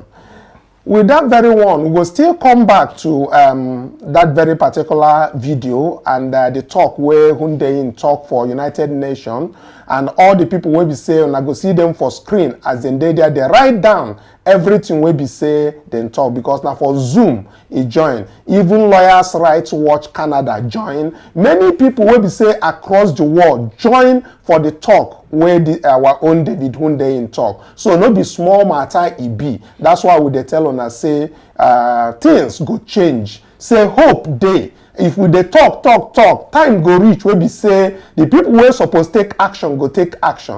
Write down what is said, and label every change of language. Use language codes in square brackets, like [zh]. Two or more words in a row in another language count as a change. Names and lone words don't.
[pcm] With that very one, we will still come back to that very particular video and the talk where Hundeyin talk for United Nations, and all the people will be saying, I go see them for screen as in they write down everything will be say then talk, because now for Zoom he join, even Lawyers Rights Watch Canada join, many people will be say across the world join for the talk where our own David Hundeyin talk. So no be small matter e be. That's why we dey tell una say things go change, say hope dey. If we dey talk, time go reach wey be say the people wey suppose take action go take action.